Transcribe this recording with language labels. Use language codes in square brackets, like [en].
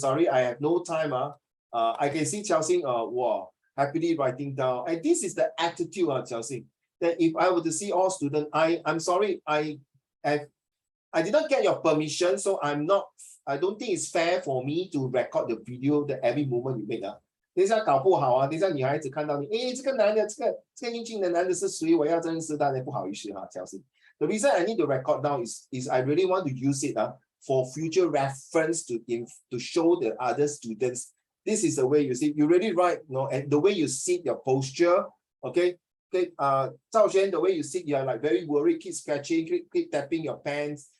[en] Sorry, I have no time. I can see Chelsea wow, happily writing down. And this is the attitude, Chelsea, that if I were to see all students, I'm sorry, I did not get your permission, so I don't think it's fair for me to record the video that every moment you make. [zh] 等一下搞不好等一下女孩子看到你，这个男的，这个英俊的男的是谁？我要认识，当然不好意思Chelsea. [en] The reason I need to record now is I really want to use it for future reference to show the other students. This is the way you see. You really write, and the way you sit, your posture, okay. Okay, Zhao Xuan, the way you sit, you are like very worried, keep scratching, keep tapping your pants.